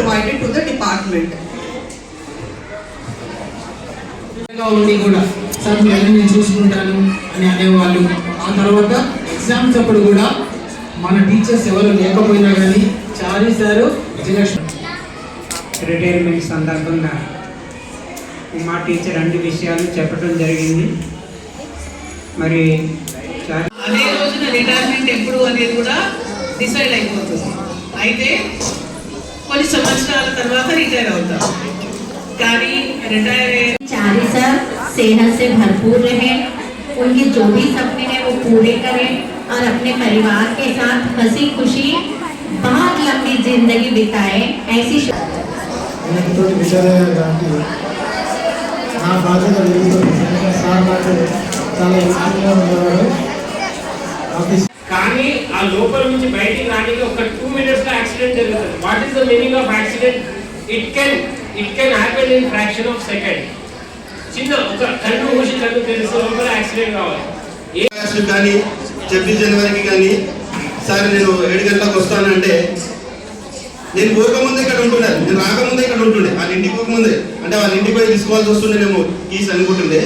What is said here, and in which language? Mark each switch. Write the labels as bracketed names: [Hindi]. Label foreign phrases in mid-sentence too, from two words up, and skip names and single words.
[English] credit to the department. [Telugu] ఉండి కూడా సార్ నేను చూసుకుంటాను అని అనేవాళ్ళు. ఆ తర్వాత ఎగ్జామ్స్ అప్పుడు కూడా మన టీచర్స్ ఎవరు లేకపోయినా కానీ చారీ సారు రిటైర్మెంట్ సందర్భంగా మా టీచర్ అన్ని విషయాలు చెప్పడం జరిగింది. మరి అదే రోజున రిటైర్మెంట్ ఎప్పుడు అనేది కూడా డిసైడ్ అయిపోతుంది. అయితే కొన్ని సంవత్సరాల తర్వాత రిటైర్ అవుతాం. కానీ రిటైర్ [Hindi] चारी सर सेहत से भरपूर रहे, उनके जो भी सपने हैं वो पूरे करें और अपने परिवार के साथ हंसी खुशी बहुत लंबी जिंदगी बिताए। ऐसी [Telugu] కానీ ఆ లోపల నుంచి బయటికి రానికి ఒక 2 minutes లో యాక్సిడెంట్ జరుగుతుంది. [English] What is the meaning of accident? It can happen in fraction of second. [Telugu] చిన్న ఒక కన్ను మూసి కన్ను తెలిసే లోపల యాక్సిడెంట్ కావాలి. కానీ 26 జనవరికి కానీ సార్ నేను 7 గంటలకు వస్తానంటే నేను పోకముందే ఇక్కడ ఉంటుండే, నేను రాకముందే ఇక్కడ ఉంటుండే, వాళ్ళ ఇంటికి పోకముందే అంటే వాళ్ళ ఇంటికి పోయి తీసుకోవాల్సి వస్తుండేనేమో కీస్ అనుకుంటుండే.